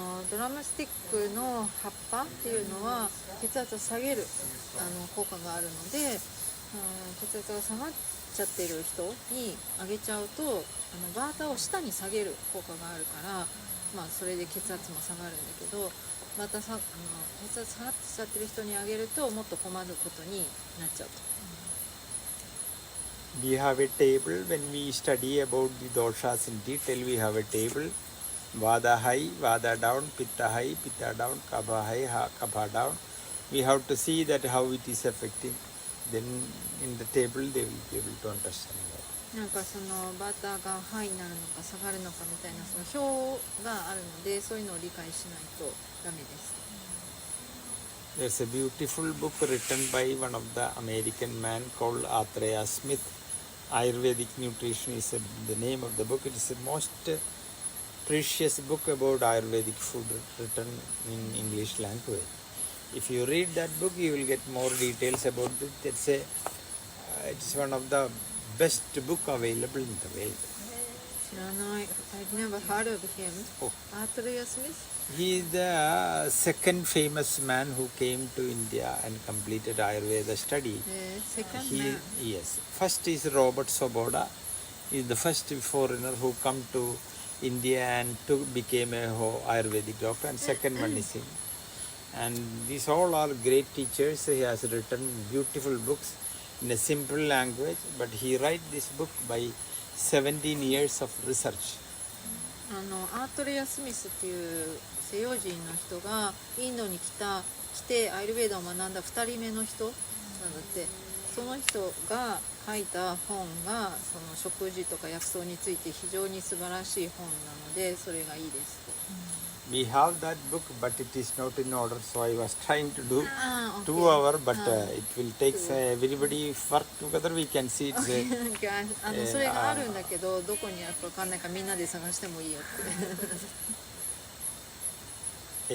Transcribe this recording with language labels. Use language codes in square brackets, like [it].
[ja] ドラムスティックの葉っぱっていうのは血圧を下げる効果があるので、血圧が下がっちゃってる人にあげちゃうとバータを下に下げる効果があるから、まあ、それで血圧も下がるんだけど、また血圧下がっちゃってる人にあげるともっと困ることになっちゃうと。 [en] We have a table when we study about the doshas in detail. We have a table. Vada high, vada down, pitta high, pitta down, kapha high, kapha down. We have to see that how it is affecting. Then in the table they will be able to understand that. [ja] なんかそのバターがハイになるのか下がるのかみたいなその表があるのでそういうのを理解しないとダメです。 [en] There's a beautiful book written by one of the American man called Atreya Smith. Ayurvedic Nutrition is the name of the book. It is the most precious book about Ayurvedic food written in English language. If you read that book, you will get more details about it. It's one of the best book available in the world. [ja] 知らない。 [en] I've never heard of him. Oh. Atreya Smith? He is the second famous man who came to India and completed Ayurveda study. Second man. Yes. First is Robert Soboda. He is the first foreigner who come to India and became a Ayurvedic doctor. And second one is him. And these all are great teachers. He has written beautiful books in a simple language. But he write this book by 17 years of research. [ja] アートレア・スミスっていう西洋人の人がインドに来てアイルベーダを学んだ2人目の人なんだって。その人が書いた本がその食事とか薬草について非常に素晴らしい本なのでそれがいいですと。 [en] We have that book, but it is not in order. So I was trying to do Okay. 2 hours, but it will take everybody work together. We can see it's [ja] それがあるんだけどどこにあるか分かんないからみんなで探してもいいよって